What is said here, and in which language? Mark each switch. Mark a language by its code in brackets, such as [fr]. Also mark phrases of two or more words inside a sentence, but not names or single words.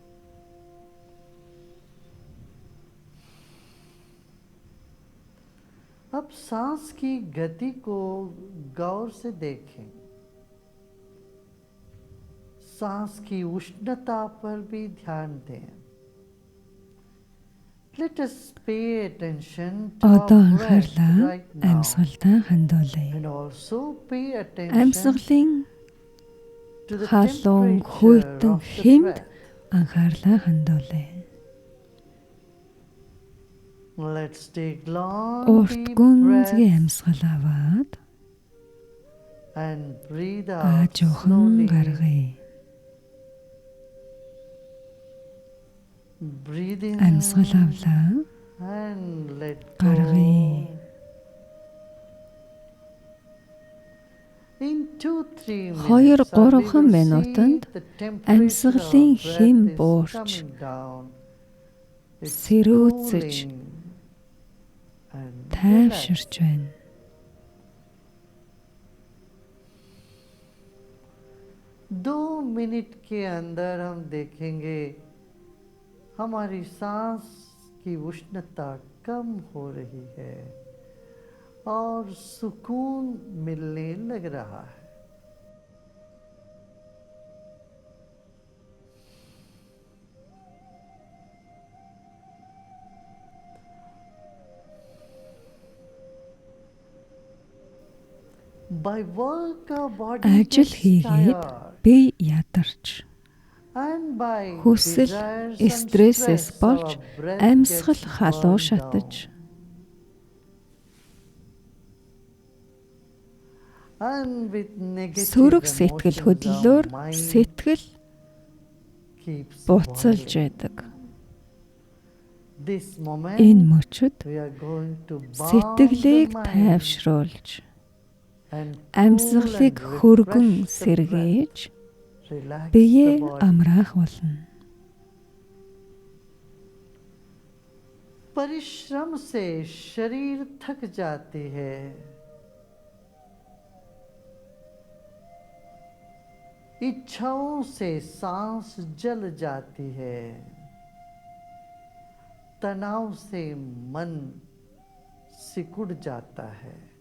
[hi] अब सांस की गति को गौर से देखें। सांस की उष्णता पर भी ध्यान दें। [en] Let us pay attention to [mn] Одоо [en] our breath [mn] анхаарлаа [en] right now [mn] амьсгалдаа хандуулъя. [en] and also pay attention [mn] Амьсгалын [en] to the [mn] халуун [en] temperature [mn] хүйтэн [en] of the [mn] хэмд [en] breath. [mn] анхаарлаа хандуулъя. [en] Let's take long [mn] Урт [en] deep [mn] гүнзгий [en] breaths [mn] амьсгал аваад [en] and breathe out [mn] аажуухан [en] slowly. [mn] гаргая. [en] Breathe in [mn] Амьсгал авлаа. [en] and let [mn] Гаргая. [en] go. In 2-3 minutes, [mn] 2-3 минутанд амьсгалын хэм буурч сэрүүцэж тайвширч байна. [hi] दो मिनट के अंदर हम देखेंगे हमारी सांस की उष्णता कम हो रही है और सुकून मिलने लग रहा है। [en] By work our body [mn] Ажил [en] gets [mn] хийгээд [en] tired, [mn] бие ядарч [en] and by [mn] хүсэл [en] desires and [mn] стрессээс [en] stress [mn] болж [en] our breath [mn] амьсгал [en] gets [mn] халуу [en] burned [mn] шатаж [en] down. And with negative [mn] сөрөг сэтгэл [en] emotions, [mn] хөдлөлөөр [en] our mind [mn] сэтгэл [en] keeps [mn] буцалж [en] boiling. [mn] байдаг. [en] This moment [mn] Энэ мөчид [en] we are going to balm the [mn] сэтгэлийг [en] mind [mn] тайвшруулж [en] and [mn] амьсгалыг [en] cool and [mn] хөргөн [en] refresh the breath. [mn] сэргээж [en] Relax [mn] биеэ [en] the body. [mn] амраах болно. [hi] परिश्रम से शरीर थक जाती है, इच्छाओं से सांस जल जाती है, तनाव से मन सिकुड़ जाता है।